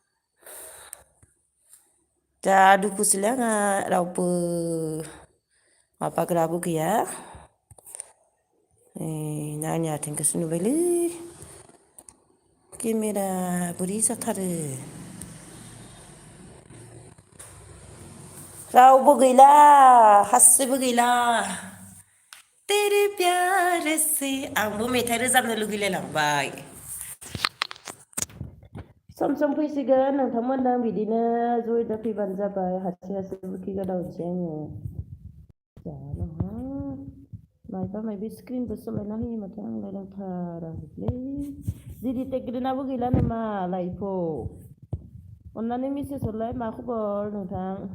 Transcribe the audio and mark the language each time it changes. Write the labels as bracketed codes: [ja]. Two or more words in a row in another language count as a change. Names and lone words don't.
[brx] जा दुखुसैलै आंहा रावबो माबाग्राबो गैया आंनि आथिंखौसो नुबायलै केमेरा बोरै जाथारो रावबो गैला सासेबो गैला [hi] तेरे प्यार से [brx] आंबो मेथाइ रोजाबनो लुगैलायलांबाय सम सम फैसिगोन नोंथांमोनजों बिदिनो जयैनो फैबानो जाबाय हारसिं हारसिं बुखिगादावनोसै आङो मायबा मायबि स्क्रिनबो सोलायना होयो माथो आंलाय रोंथाराखैलै दिदि टेक्रेनाबो गैला नामा लाइफआव अन्नानै मेसेज हरलाय मा खबर नोंथां